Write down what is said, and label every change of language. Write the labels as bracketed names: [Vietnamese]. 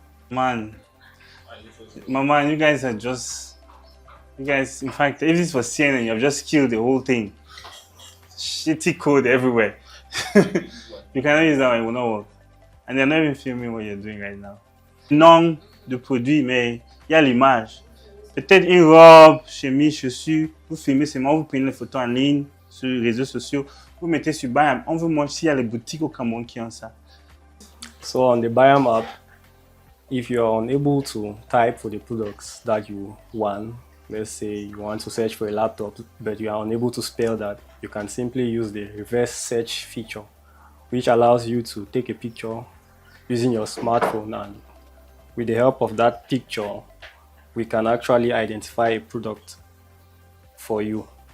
[English] Man, And it was Mama, you guys are just. You guys, in fact, if this was CNN, you have just killed the whole thing. Shitty code everywhere. You cannot use that one, it will not work. And they're not even filming what you're doing right now. [French] Nom de produit, mais il y a l'image. Peut-être une robe, chemise, chaussures. Vous filmez seulement, vous prenez les photos en ligne sur les réseaux sociaux. Vous mettez sur Bayam. On vous montre s'il y a les boutiques au Cameroun qui ont ça. [English] So on the Bayam app, if you're unable to type for the products that you want, let's say you want to search for a laptop, but you are unable to spell that, you can simply use the reverse search feature, which allows you to take a picture using your smartphone, and with the help of that picture, we can actually identify a product for you.